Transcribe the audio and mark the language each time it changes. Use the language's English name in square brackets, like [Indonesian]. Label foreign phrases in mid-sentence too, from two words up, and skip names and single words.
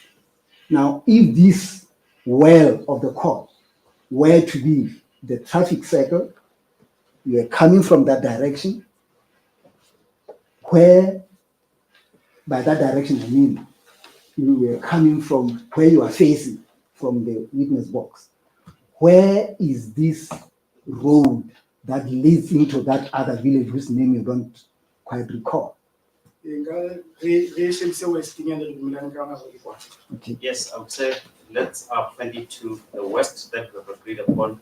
[English] Now, if this well of the court were to be the traffic circle, you are coming from that direction, where, by that direction I mean, you were coming from where you are facing, from the witness box. Where is this road that leads into that other village whose name you don't quite recall? [Southern Sotho] Nka re shebise west nyana re dumelane ka hona gore ke kwa. [English] Okay. Yes, I would say let's point it to the west that we have agreed upon.